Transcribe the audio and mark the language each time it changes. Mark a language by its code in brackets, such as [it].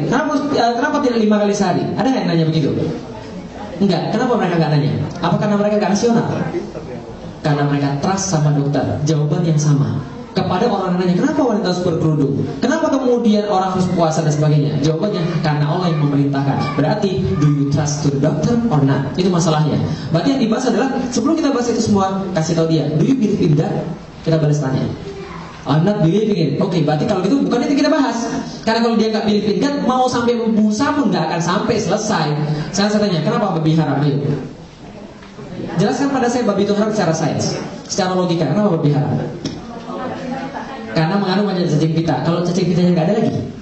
[id] Kenapa tidak 5 kali sehari? Ada nggak yang nanya begitu? Enggak. Kenapa mereka nggak nanya? Apa karena mereka nggak rasional? Karena mereka trust sama dokter. Jawaban yang sama. Kepada orang yang nanya, kenapa wanita harus berkerudung? Kenapa kemudian orang harus puasa dan sebagainya? Jawabannya, karena Allah yang memerintahkan. Berarti, [en] do you trust to the doctor or not? [id] Itu masalahnya. Berarti yang dibahas adalah, sebelum kita bahas itu semua, kasih tahu dia, [en] do you believe in that? [id] Kita balas tanya, [en] I'm not believing it. [id] Oke, berarti kalau gitu bukan itu kita bahas. Karena kalau dia nggak [en] believe in that, [id] mau sampai busa pun nggak akan sampai selesai. Sekarang saya tanya, kenapa babi haram? Ayo, jelaskan pada saya babi itu haram secara sains, secara logika. Kenapa babi haram? Karena mengandung banyak cacing pita. Kalau cacing pitanya nggak ada lagi,